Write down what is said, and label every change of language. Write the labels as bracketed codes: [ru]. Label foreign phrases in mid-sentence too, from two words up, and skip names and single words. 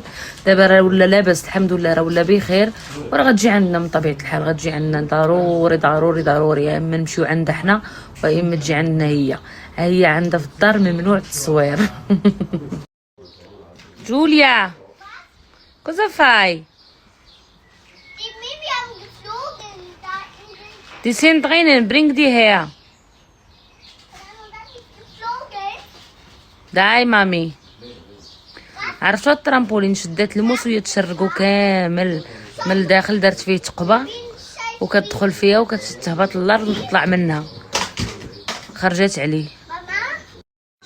[ar] دابا راه ولا لاباس الحمد لله، راه ولا بخير، وراه غتجي عندنا من طبيعه الحال. غتجي عندنا ضروري، يا اما نمشيو عندها حنا واما اما تجي عندنا هي عندها في الدار ممنوع التصوير. [de] جوليا كوزا فاي Die sind drinnen, bring die her. داي مامي. [ar] عرفتوا الترامبولين شدات الموس وهي تشرقو كامل من الداخل، درت فيه تقبه وكتدخل فيها وكتهبط للارض وتطلع منها، خرجت عليه.